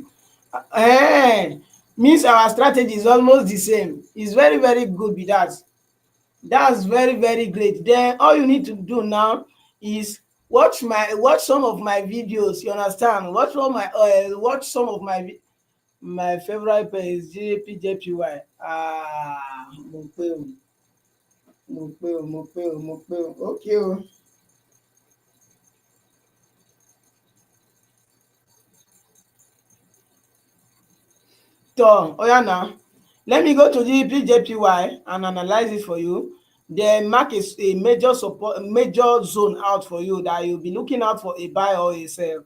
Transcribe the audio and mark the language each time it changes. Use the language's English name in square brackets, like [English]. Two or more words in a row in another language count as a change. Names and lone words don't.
[English] Means our strategy is almost the same. It's very, very good with that. That's very, very great. Then all you need to do now is watch some of my videos. You understand? Watch some of my favorite page JPJPY. [Yoruba] Mo pe o, mo pe o, mo pe o, mo pe o. [English] Okay o. So, oya now, let me go to the PJPY and analyze it for you. Then mark a major support, major zone out for you that you'll be looking out for a buy or a sell.